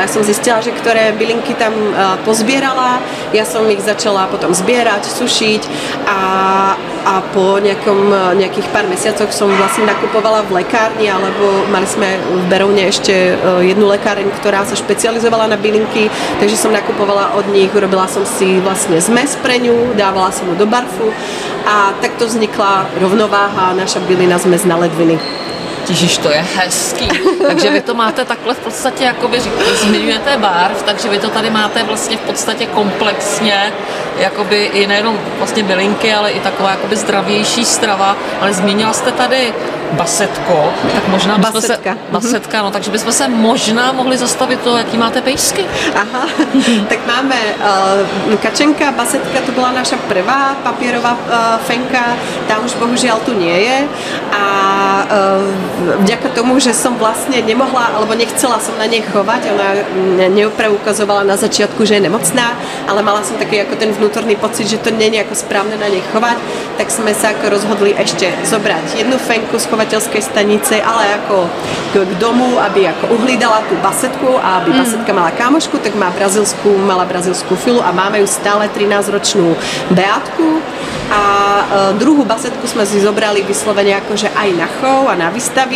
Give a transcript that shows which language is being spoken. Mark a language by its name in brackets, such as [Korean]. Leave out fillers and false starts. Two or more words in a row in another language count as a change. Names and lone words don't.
[Slovak] Ja som zistila, že ktoré bylinky tam pozbierala, ja som ich začala potom zbierať, sušiť a po nejakých pár mesiacoch som vlastne nakupovala v lekárni, alebo mali sme v Berovne ešte jednu lekáreň, ktorá sa špecializovala na bylinky, takže som nakupovala od nich, urobila som si vlastne zmes pre ňu, dávala som ju do barfu a takto vznikla rovnováha, naša bylina zmes na ledviny. [Czech] Ježiš, to je hezký. Takže vy to máte takhle v podstatě, jakoby zmiňujete barv, takže vy to tady máte vlastně v podstatě komplexně, jakoby i nejenom vlastně bylinky, ale i taková jakoby zdravější strava. Ale zmínila jste tady basetko, tak možná basetka, no, takže bychom se možná mohli zastavit to, jaký máte pejsky. [Slovak] Aha, tak máme kačenka, basetka, to byla naša prvá papierová fenka, tá už bohužiaľ tu nie je a vďaka tomu, že som vlastne nemohla, alebo nechcela som na nej chovať, ona neukazovala na začiatku, že je nemocná, ale mala som taký ako ten vnútorný pocit, že to nie je ako správne na nej chovať, tak sme sa ako rozhodli ešte zobrať jednu fenku z chovateľskej stanice, ale ako k domu, aby ako uhlídala tú basetku a aby basetka mala kámošku, tak mala brazilskú filu a máme ju stále 13-ročnú Beátku a druhú basetku sme si zobrali vyslovene akože aj na chov a na výstavy.